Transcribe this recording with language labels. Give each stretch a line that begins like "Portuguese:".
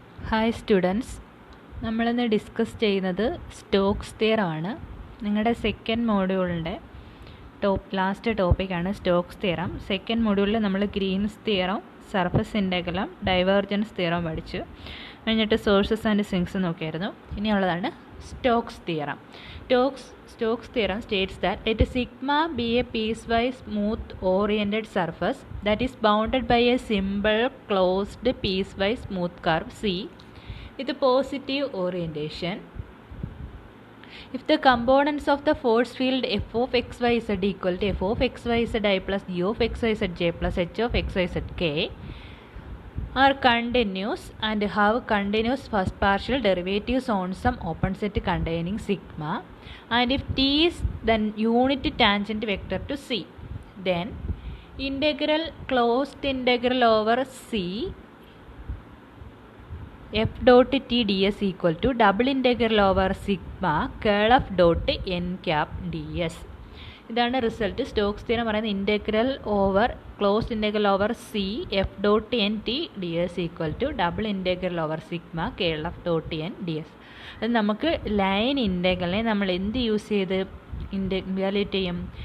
Malayalam: Hi students, നമ്മളിന്ന് discuss ചെയ്യുന്നത് Stokes തിയറമാണ്. നിങ്ങളുടെ സെക്കൻഡ് മോഡ്യൂളിൻ്റെ ലാസ്റ്റ് ടോപ്പിക്കാണ് സ്റ്റോക്സ് തിയറം. സെക്കൻഡ് മോഡ്യൂളിൽ നമ്മൾ Green's theorem, surface ഇൻ്റഗ്രലും divergence theorem പഠിച്ചു കഴിഞ്ഞിട്ട് സോഴ്സസ് ആൻഡ് സിങ്സ് നോക്കിയായിരുന്നു. ഇനിയുള്ളതാണ് Stokes theorem.
English: Stokes' theorem states that let sigma be a piecewise smooth oriented surface that is bounded by a simple closed piecewise smooth curve C with positive orientation. If the components of the force field f of xyz equal to f of xyz I plus g of xyz j plus h of xyz k are continuous and have continuous first partial derivatives on some open set containing sigma, and if t is the unit tangent vector to C, then integral closed integral over C f dot t ds equal to double integral over sigma curl of dot n cap ds.
Malayalam: ഇതാണ് result.
English: Stokes
Malayalam: theorem പറയുന്നത്
English: Integral over closed integral over c f dot n t d s equal to double integral over sigma curl f dot n d s.
Malayalam: അത് നമുക്ക് line ഇൻ്റഗ്രലിനെ നമ്മൾ എന്ത് use ചെയ്ത് evaluate ചെയ്യും?